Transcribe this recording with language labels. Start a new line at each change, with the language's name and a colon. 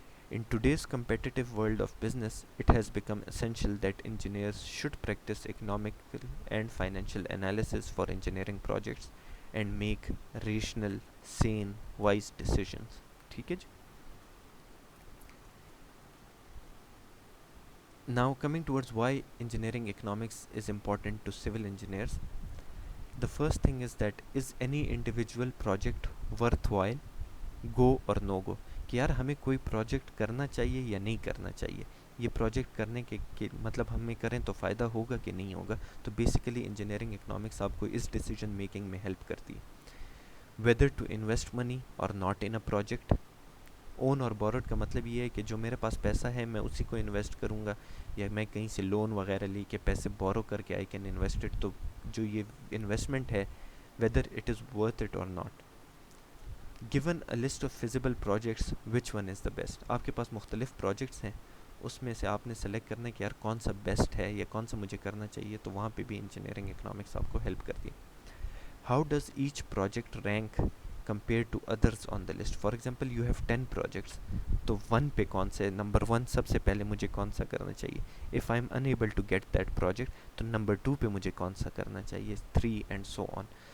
English: In today's competitive world of business, it has become essential that engineers should practice economical and financial analysis for engineering projects and make rational, sane, wise decisions.
Urdu: ٹھیک ہے جی.
English: Now coming towards why engineering economics is important to civil engineers. The first thing is that is any individual project worthwhile, go or no go,
Urdu: کہ یار ہمیں کوئی project کرنا چاہیے یا نہیں کرنا چاہیے, یہ پروجیکٹ کرنے کے مطلب ہمیں کریں تو فائدہ ہوگا کہ نہیں ہوگا. تو بیسیکلی انجینئرنگ اکنامکس آپ کو اس ڈیسیجن میکنگ میں ہیلپ کرتی ہے.
English: Whether to invest money or not in a project.
Urdu: اون اور بورڈ کا مطلب یہ ہے کہ جو میرے پاس پیسہ ہے میں اسی کو انویسٹ کروں گا, یا میں کہیں سے لون وغیرہ لے کے پیسے بورو کر کے
English: I can invest it.
Urdu: تو جو یہ انویسٹمنٹ ہے
English: Whether it is worth it or not. Given a list of feasible projects, which one is the best?
Urdu: آپ کے پاس مختلف پروجیکٹس ہیں, اس میں سے آپ نے سلیکٹ کرنا ہے کہ یار کون سا بیسٹ ہے یا کون سا مجھے کرنا چاہیے. تو وہاں پہ بھی انجینئرنگ اکنامکس آپ کو ہیلپ کرتی ہے.
English: How does each project rank compared to others on the list? For example, you have 10 projects.
Urdu: تو 1 پہ کون سے, نمبر 1 سب سے پہلے مجھے کون سا کرنا چاہیے.
English: If I am unable to get that project,
Urdu: تو نمبر 2 پہ مجھے کون سا کرنا چاہیے,
English: 3 and so on.